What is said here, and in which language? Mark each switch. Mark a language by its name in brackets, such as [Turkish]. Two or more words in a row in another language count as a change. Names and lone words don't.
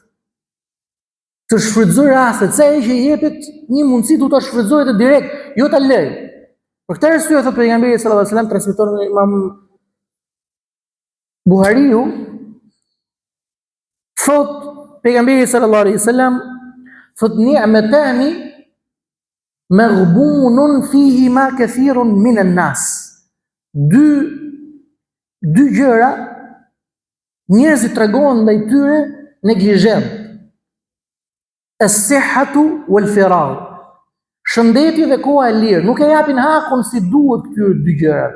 [Albanian] Të shfrytëzoj rastet, se ai që i jepet një mundësi du ta shfrytëzojë direkt, jo ta lëj. Për këtë arsye thotë pejgamberi [Arabic] صلى الله عليه وسلم, [Albanian] transmeton nga Imam Buhariu, thotë pejgamberi [Arabic] صلى الله عليه وسلم, [Albanian] thotë [Arabic] نعمتان مغبون فيهما كثير من الناس. [Albanian] Dy gjëra njerëzit tregohen ndaj tyre neglizhent. [Arabic] الصحة والفراغ. [Albanian] Shëndeti dhe koha e lirë, nuk e japin hakun si duhet këtyre dy gjërave.